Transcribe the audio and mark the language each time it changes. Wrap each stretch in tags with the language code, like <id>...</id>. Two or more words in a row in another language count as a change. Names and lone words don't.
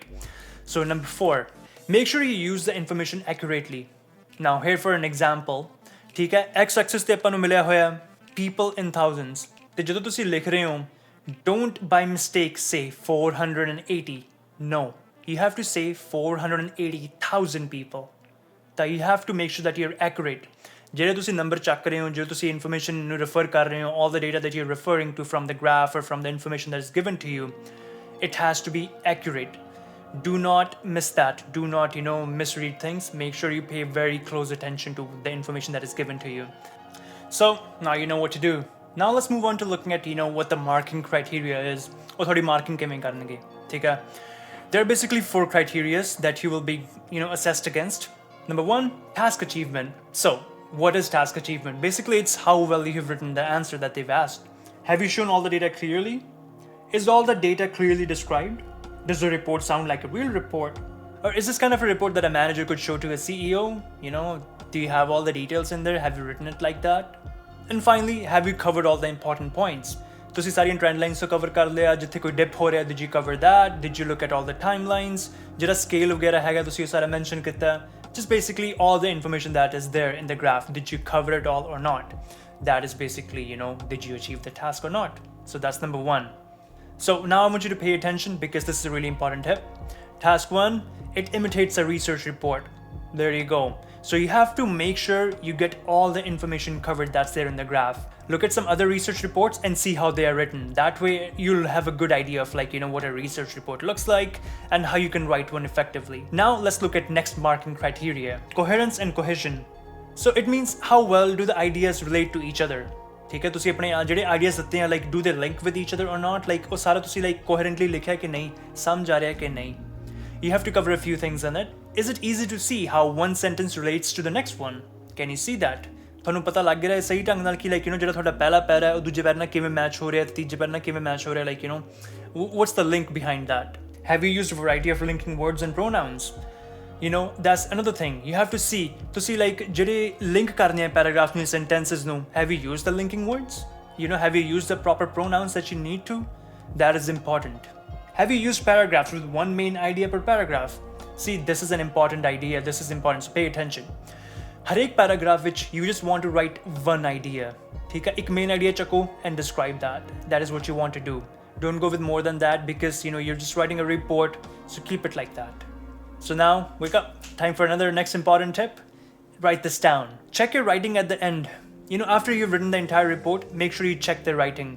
<en>So number 4, make sure you use the information accurately. Now here for an example,</en> <hi>ठीक है,</hi> <en>x axis</en> <pa>ਤੇ ਆਪਾਂ ਨੂੰ ਮਿਲਿਆ ਹੋਇਆ</pa> <en>people in thousands,</en> <pa>ਤੇ ਜਦੋਂ ਤੁਸੀਂ ਲਿਖ ਰਹੇ ਹੋ,</pa> <en>don't by mistake say 480. No, you have to say 480,000 people. That you have to make sure that you're accurate.</en> <pa>ਜਿਹੜੇ ਤੁਸੀਂ ਨੰਬਰ ਚੱਕ ਰਹੇ ਹੋ, ਜਿਹੜੇ ਤੁਸੀਂ ਇਨਫੋਰਮੇਸ਼ਨ ਨੂੰ ਰੈਫਰ ਕਰ ਰਹੇ ਹੋ,</pa> <en>all the data that you're referring to from the graph or from the information that is given to you, it has to be accurate. Do not miss that. Do not, misread things. Make sure you pay very close attention to the information that is given to you. So now you know what to do. Now let's move on to looking at, what the marking criteria is.</en> <pa>ਔਰ ਥੋੜੀ marking kiਵੇਂ ਕਰਨਗੇ, ਠੀਕ ਹੈ?</pa> <en>There are basically 4 criteria that you will be, assessed against. Number 1, task achievement. So what is task achievement? Basically, it's how well you have written the answer that they've asked. Have you shown all the data clearly? Is all the data clearly described? Does the report sound like a real report? Or is this kind of a report that a manager could show to a CEO? Do you have all the details in there? Have you written it like that? And finally, have you covered all the important points?</en> <pa>ਤੁਸੀਂ ਸਾਰੀਆਂ</pa> <en>trend lines</en> <pa>ਤੋਂ cover ਕਰ ਲਿਆ, ਜਿੱਥੇ ਕੋਈ dip ਹੋ ਰਿਹਾ,</pa> <en>did you cover that? Did you look at all the timelines?</en> <pa>ਜਿਹੜਾ scale ਵਗੈਰਾ ਹੈਗਾ ਤੁਸੀਂ ਉਹ ਸਾਰਾ mention ਕੀਤਾ?</pa> <en>Just basically all the information that is there in the graph. Did you cover it all or not? That is basically, did you achieve the task or not? So that's number 1. So now I want you to pay attention because this is a really important tip. Task 1, it imitates a research report. There you go. So you have to make sure you get all the information covered that's there in the graph. Look at some other research reports and see how they are written. That way you'll have a good idea of what a research report looks like and how you can write one effectively. Now let's look at next marking criteria, coherence and cohesion. So it means how well do the ideas relate to each other.</en> <hi>ठीक है,</hi> <pa>ਤੁਸੀਂ ਆਪਣੇ ਜਿਹੜੇ ਆਈਡੀਆਜ਼ ਦਿੱਤੇ ਆ,</pa> <en>do they link with each other or not?</en> <pa>ਉਹ ਸਾਰਾ ਤੁਸੀਂ coherently ਲਿਖਿਆ ਕਿ ਨਹੀਂ, ਸਮਝ ਆ ਰਿਹਾ ਕਿ ਨਹੀਂ?</pa> <en>You have to cover a few things in it. Is it easy to see how one sentence relates to the next one? Can you see that?</en> <pa>ਤੁਹਾਨੂੰ ਪਤਾ ਲੱਗ ਰਿਹਾ ਹੈ ਸਹੀ ਢੰਗ ਨਾਲ ਕਿ ਜਿਹੜਾ ਤੁਹਾਡਾ ਪਹਿਲਾ ਪੈਰਾ ਹੈ ਉਹ ਦੂਜੇ ਪੈਰ ਨਾਲ ਕਿਵੇਂ ਮੈਚ ਹੋ ਰਿਹਾ ਹੈ, ਤੀਜੇ ਪੈਰ ਨਾਲ ਕਿਵੇਂ ਮੈਚ ਹੋ ਰਿਹਾ ਹੈ,</pa> <en>what's the link behind that? Have you used a variety of linking words and pronouns? That's another thing. You have to see, ਜਿਹੜੇ link ਕਰਨੇ ਆ paragraph ਨੂੰ sentences ਨੂੰ, have you used the linking words? Have you used the proper pronouns that you need to? That is important. Have you used paragraphs with one main idea per paragraph? See, this is an important idea. This is important, so pay attention.</en> <pa>ਹਰੇਕ paragraph</pa> <en>which you just want to write one idea.</en> <pa>ਠੀਕ ਹੈ, ਇੱਕ</pa> <en>main idea</en> <pa>ਚੱਕੋ</pa> <en>and describe that. That is what you want to do. Don't go with more than that because, you're just writing a report, so keep it like that. So now, wake up. Time for another next important tip. Write this down. Check your writing at the end. After you've written the entire report, make sure you check the writing.</en>